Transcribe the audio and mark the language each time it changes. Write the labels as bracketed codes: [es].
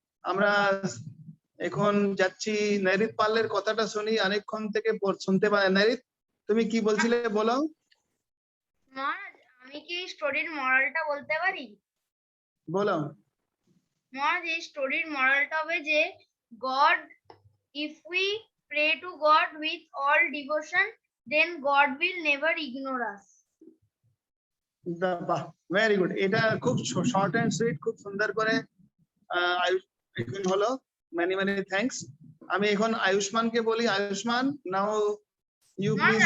[bn] আমরা এখন যাচ্ছি নৈরিত পালের কথাটা শুনি, অনেকক্ষণ থেকে শুনতে পাই। নৈরিত তুমি কি বলছিলে বলো? মহারাজ আমি কি স্টোরির মরালটা বলতে পারি? বলো। মহারাজ এই স্টোরির মরালটা হবে যে [en] God, if we pray to God with all devotion, then God will never ignore us. বাহ, very good. [bn] এটা খুব শর্ট এন্ড সুইট, খুব সুন্দর করে আয়ুষ হলো। [en] Many many thanks. [bn] আমি এখন আয়ুষ্মানকে বলি, আয়ুষ্মান [en] Now you please.